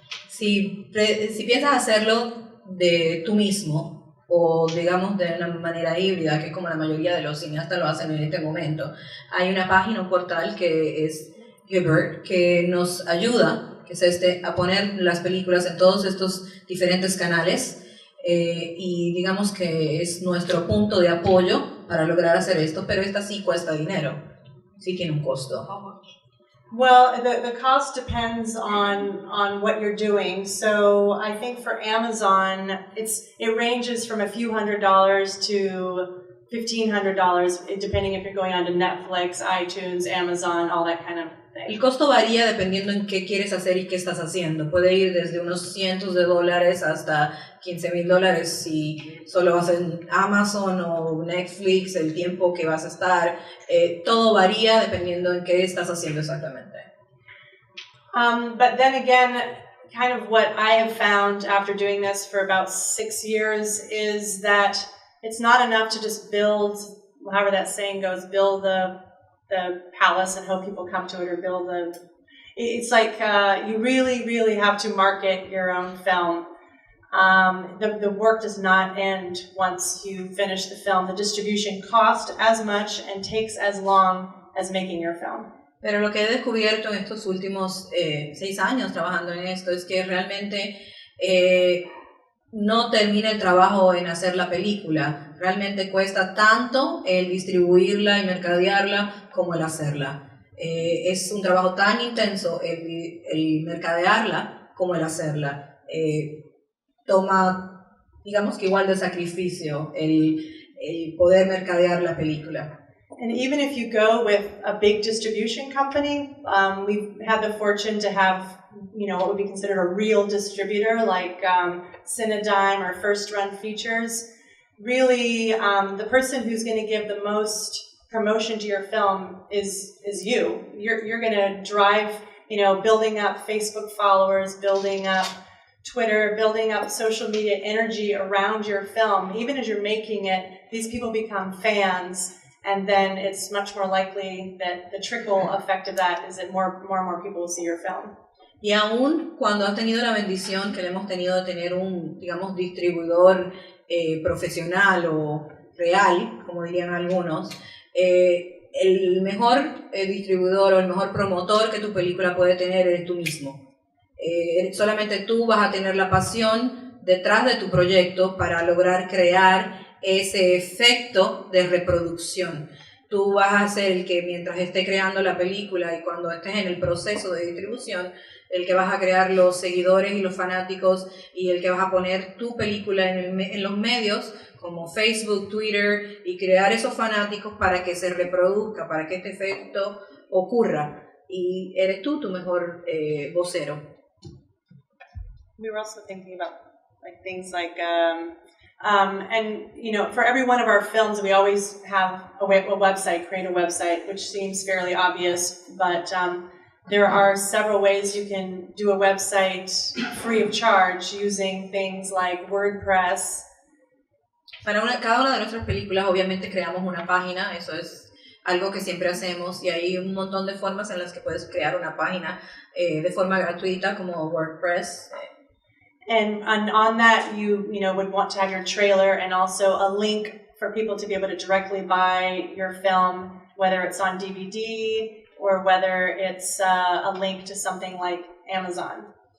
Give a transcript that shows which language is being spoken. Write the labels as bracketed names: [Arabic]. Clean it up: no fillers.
[Spanish] Si piensas hacerlo de tú mismo o digamos de una manera híbrida, que es como la mayoría de los cineastas lo hacen en este momento, hay una página, un portal que es Hibbert, que nos ayuda, que es a poner las películas en todos estos diferentes canales y digamos que es nuestro punto de apoyo para lograr hacer esto, pero esta sí cuesta dinero, sí tiene un costo. [English] Well, the cost depends on what you're doing. So I think for Amazon, it ranges from a few $100s to $1,500, depending if you're going on to Netflix, iTunes, Amazon, all that kind of thing. [Spanish] El costo varía dependiendo en qué quieres hacer y qué estás haciendo. Puede ir desde unos cientos de dólares hasta $15,000 si solo vas en Amazon o Netflix, el tiempo que vas a estar. Todo varía dependiendo en qué estás haciendo exactamente. [English] But then again, kind of what I have found after doing this for about 6 years is that it's not enough to just build, however that saying goes, build the palace and hope people come to it, or build it's like you really, really have to market your own film. The work does not end once you finish the film. The distribution costs as much and takes as long as making your film. [Spanish] Pero lo que he descubierto en estos últimos 6 años trabajando en esto es que realmente no termina el trabajo en hacer la película. Realmente cuesta tanto el distribuirla y mercadearla como el hacerla. Es un trabajo tan intenso el mercadearla como el hacerla. Toma, digamos que igual de sacrificio el poder mercadear la película. [English] And even if you go with a big distribution company, we've had the fortune to have, what would be considered a real distributor like Cinedigm or First Run Features. Really, the person who's going to give the most promotion to your film is you. You're going to drive, building up Facebook followers, building up Twitter, building up social media energy around your film. Even as you're making it, these people become fans. And then it's much more likely that the trickle effect of that is that more and more people will see your film. [Spanish] Y aún cuando has tenido la bendición que le hemos tenido de tener un, digamos, distribuidor profesional o real, como dirían algunos, el mejor distribuidor o el mejor promotor que tu película puede tener eres tú mismo. Solamente tú vas a tener la pasión detrás de tu proyecto para lograr crear ese efecto de reproducción. Tú vas a ser el que mientras esté creando la película y cuando estés en el proceso de distribución, el que vas a crear los seguidores y los fanáticos y el que vas a poner tu película en los medios como Facebook, Twitter y crear esos fanáticos para que se reproduzca, para que este efecto ocurra. Y eres tú tu mejor vocero. [English] We were also thinking about things like for every one of our films, we always have a website, create a website, which seems fairly obvious, but there are several ways you can do a website free of charge using things like WordPress. [Spanish] Para cada una de nuestras películas, obviamente, creamos una página, eso es algo que siempre hacemos, y hay un montón de formas en las que puedes crear una página de forma gratuita, como WordPress. [English] And on that, you would want to have your trailer and also a link for people to be able to directly buy your film, whether it's on DVD or whether it's a link to something like Amazon.